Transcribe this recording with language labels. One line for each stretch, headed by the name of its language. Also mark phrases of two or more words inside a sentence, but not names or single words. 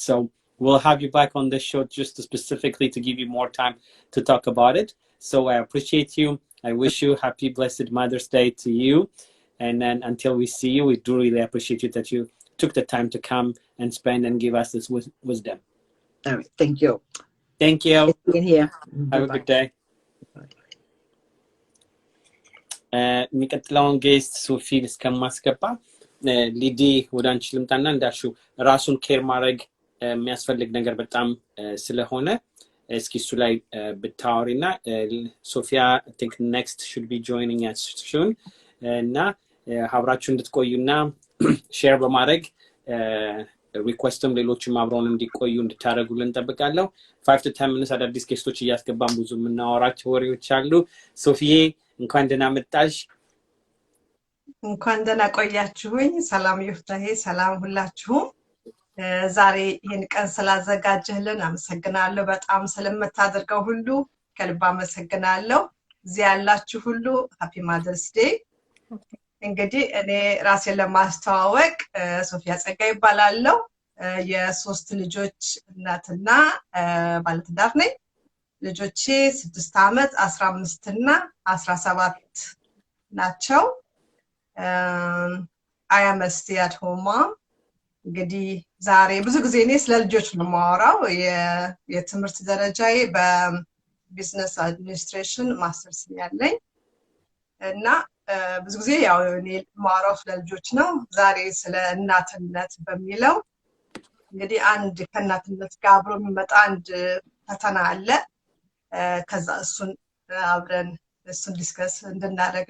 English: So we'll have you back on this show just specifically to give you more time to talk about it. So I appreciate you. I wish you happy, blessed Mother's Day to you. And then until we see you, we do really appreciate you that you took the time to come and spend and give us this wisdom. All right. Thank you. Thank you. Being here. Have a good day.
Amharic: የሚቀጥለውን ጌስት ሶፊን እስከማስገባ ሊዲ ወደ አንቺ ልምጣና እንዳልሽው ራሱን ኬር ማድረግ የሚያስፈልግ ነገር በጣም ስለሆነ እስኪ እሱ ላይ ብታወሪና ሶፊያ
English: I think next should be joining us soon
Amharic: እና አብራችሁ እንድትቆዩና ሼር በማድረግ ሪኩዌስትም ሌሎችም አብረውን እንዲቆዩ እንድታደርጉልን እንጠብቃለሁ
English: 5 to 10 minutes
Amharic: አዳዲስ ጌስቶች እያስገባን ብዙ የምናወራቸው ወሬዎች አሉ ሶፊዬ እንኳን ደህና መጣሽ እንኳን ደህና ቆያችሁኝ ሰላም ይፍታሄ ሰላም ሁላችሁም ዛሬ ይሄን ቀን ስላዘጋጀህልን አመሰግናለሁ በጣም ስለምታደርገው ሁሉ ከልብ አመሰግናለሁ እዚህ ያላችሁ ሁሉ
English: happy mothers day
Amharic: እንግዲህ እኔ ራሴን ለማስተዋወቅ ሶፊያ ጸጋይ ይባላለሁ የሶስት ልጆች እናትና ባለትዳር ነኝ ልጆቼ 6 አመት 15 እና 17 ናቸው
English: I am a stay-at-home mom
Amharic: እንግዲህ ዛሬ ብዙ ጊዜ እኔ ስለ ልጆች ነው የማወራው የትምህርት ደረጃዬ
English: በ business administration masters
Amharic: ያለኝ እና ብዙ ጊዜ ያው እኔ ማወራው ስለ ልጆች ነው ዛሬ ስለ እናትነት በሚለው እንግዲህ አንድ ከእናትነት ጋር አብሮ የሚመጣ አንድ ፈተና አለ ከዛ እሱን አብረን እሱን ዲስከስ እንድናደርግ